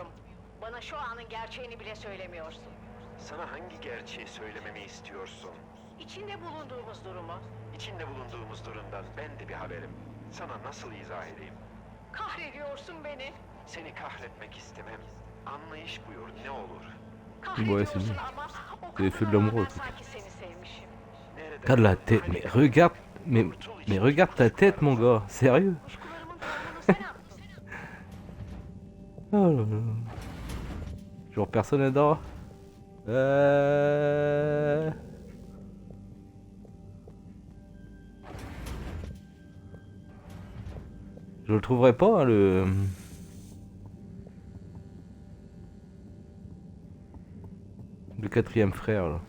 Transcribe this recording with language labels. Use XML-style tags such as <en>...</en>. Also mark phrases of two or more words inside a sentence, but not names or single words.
<tr>Bana şu anın gerçeğini bile söylemiyorsun. Sana hangi gerçeği söylememi istiyorsun? İçinde bulunduğumuz durumu. İçinde bulunduğumuz durumdan ben de bir haberim. Sana nasıl izah edeyim? Kahrediyorsun beni. Seni kahretmek istemem. Anlayış buyur, ne olur.</tr> <fr>Ouais, c'est bien. C'est les feux de l'amour.</fr> <tr>Sanki seni sevmişim.</tr> <fr>Regarde la tête, mais regarde, mais regarde ta tête, mon gars, sérieux. Oh là là. Genre personne n'est dedans. Je le trouverai pas, hein, le quatrième frère là.</fr>